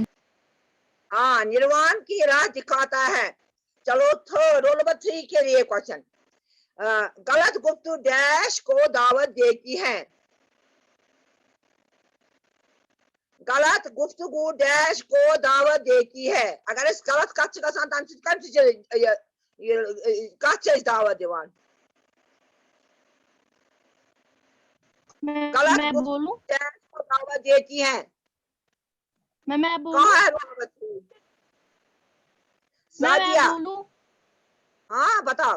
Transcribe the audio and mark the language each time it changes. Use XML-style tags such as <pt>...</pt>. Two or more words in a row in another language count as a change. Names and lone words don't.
<ur>ہاں نروان کی راہ دکھاتا ہے. چلو</ur> <en>roll number</en> <ur>3 کے لیے کوشچن. غلط گفتگو ڈیش کو دعوت دیتی ہے. غلط گفتگو ڈیش کو دعوت دیتی ہے.</ur> <ks>اگر اس غلط کت گژھان تم کت دعوت دیوان.</ks> <ur>غلط میں گفتگو بولوں. ڈیش کو دعوت دیتی ہے. میں بولوں. کہاں ہے</ur> <en>roll number</en> <ur>3 میں سعدیہ. بولوں. ہاں بتاؤ.</ur>